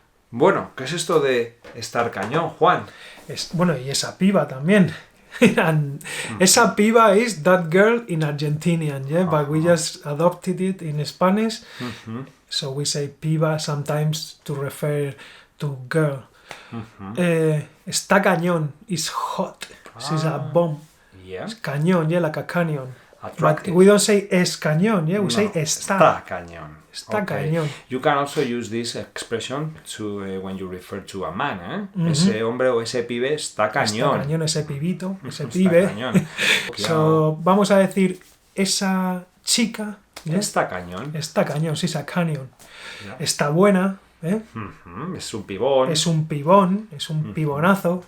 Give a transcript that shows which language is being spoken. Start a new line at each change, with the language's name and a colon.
Spanish: Bueno, ¿qué es esto de estar cañón, Juan? Bueno, y esa piba también.
English: And
Spanish: esa piba
English: is that girl in Argentinian, yeah? But we just adopted it in Spanish. So we say piba sometimes to refer to girl.
Spanish: Está cañón
English: is hot. She's a bomb. Yeah.
Spanish: Es cañón,
English: yeah, like a canyon. Attractive. But we don't say
Spanish: es cañón,
English: yeah? We say
Spanish: está. Está cañón. Está cañón.
English: You can also use this expression to when you refer to a man, ¿eh?
Spanish: Ese hombre o ese pibe está cañón. Está cañón, ese pibito, ese Está pibe. cañón. So, vamos a decir, esa chica...
English: ¿yeah?
Spanish: Está cañón. Está cañón, sí, esa canyon.
English: Yeah.
Spanish: Está buena, ¿eh? Es un pibón. Es un pibón, es un pibonazo.